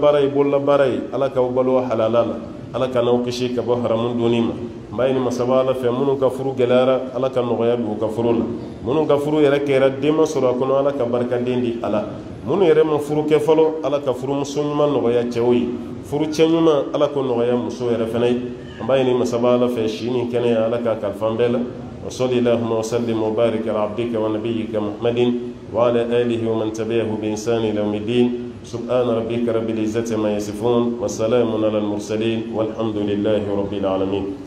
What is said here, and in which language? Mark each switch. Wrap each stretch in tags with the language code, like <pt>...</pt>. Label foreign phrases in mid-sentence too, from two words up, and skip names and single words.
<bm>baara ye bolola baara ye Ala k'aw balo halala la Ala ka n'aw kisi ka bɔ haramu donni ma n b'a ɲini masaba Ala fɛ minnu ka furu gɛlɛyara Ala ka nɔgɔya don u ka furu la minnu ka furu yɛrɛ kɛra denma sɔrɔ a kɔnɔ Ala ka barikaden di a la minnu yɛrɛ ma furu kɛ fɔlɔ Ala ka furumuso ɲuman nɔgɔya cɛw ye furu cɛ ɲuman Ala k'o nɔgɔya muso yɛrɛ fana ye an b'a ɲini masaba Ala fɛ si ni kɛnɛya Ala ka kalifa an bɛɛ la</bm> <ar>وصل اللهم وسلم وبارك على عبدك ونبيك محمد وعلى آله ومن تبعه بإحسان إلى يوم الدين سبحان ربك رب العزة ما يصفون وسلام على المرسلين والحمد لله رب العالمين.</ar>